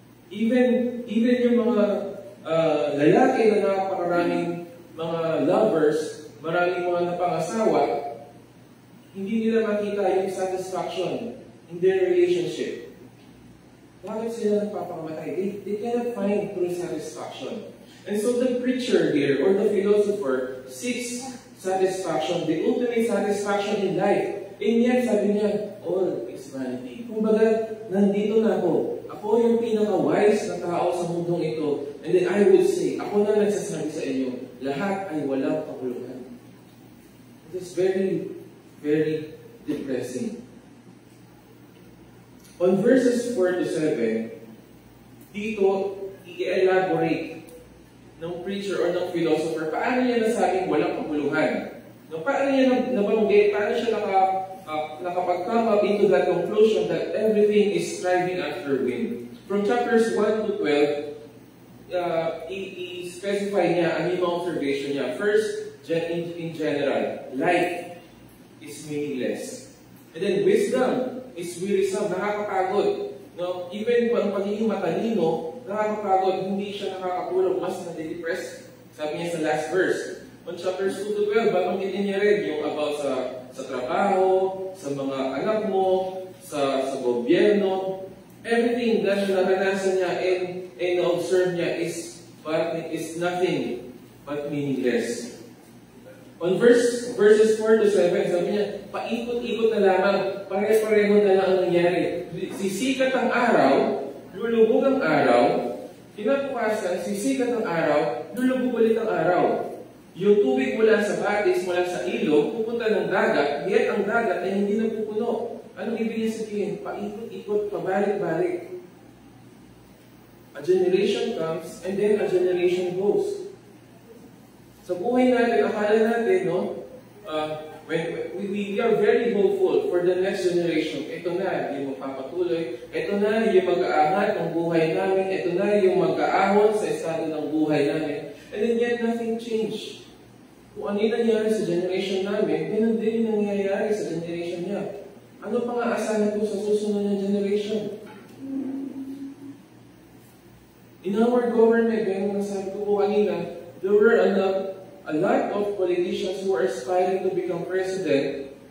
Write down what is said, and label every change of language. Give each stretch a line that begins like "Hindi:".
Filipino: Even yung mga lalaki na napakaraming mga lovers, maraming mga napangasawa, hindi nila makita yung satisfaction
English: in their relationship.
Filipino: Bakit sila nagpapakamatay?
English: They cannot find true satisfaction. And so the preacher here, or the philosopher, seeks satisfaction, the ultimate satisfaction in life. And yet,
Filipino: sabi niya,
English: all is vanity.
Filipino: Kumbaga, nandito na ako. Ako yung pinaka-wise na tao sa mundong ito.
English: And then I would say,
Filipino: ako na nagsasabi sa inyo, lahat ay walang kabuluhan.
English: It is very, very depressing. On verses 4 to 7,
Filipino: dito, i-elaborate ng preacher or ng philosopher, paano niya nasabing walang kabuluhan? No, paano niya nabanggit, paano siya
English: nakapag-come up into that conclusion that everything is striving after wind. From chapters 1 to 12,
Filipino: i-specify niya ang yung observation niya.
English: First, in general, life is meaningless. And then wisdom is wearisome, nakakapagod.
Filipino: No? Even kung ang pagiging matalino, nakakapagod, hindi siya nakakatulog, mas nade-depress. Sabi niya sa last verse.
English: On chapters 2 to 12,
Filipino: babanggitin niya rin yung about sa trabaho, sa mga anak mo, sa gobyerno.
English: Everything that
Filipino: naranasan niya
English: and observe niya is nothing but meaningless. On verses 4 to 7,
Filipino: sabi niya, paikot-ikot na lamang, pare-pareho na lang ang nangyari. Sisikat ang araw, lulubog ang araw, kinabukasan, sisikat ang araw, lulubog ulit ang araw. Yung tubig mula sa batis, mula sa ilog, pupunta ng dagat, yet ang dagat ay hindi napupuno. Anong ibig sabihin? Paikot-ikot, pabalik-balik.
English: A generation comes, and then a generation goes.
Filipino: Sa buhay natin, akala natin,
English: no? We are very hopeful for the next generation.
Filipino: Ito na yung magpapatuloy. Ito na yung mag-aangat ng buhay namin. Ito na yung mag-aahon sa estado ng buhay namin.
English: And then yet, nothing changed.
Filipino: Kung ano yung nangyari sa generation namin, ganun din yung nangyayari sa generation niya. Ano pa nga asahan ko sa susunod na generation?
English: In our government,
Filipino: ganun ang sabi ko po kanina,
English: there were a lot of politicians who are aspiring to become president.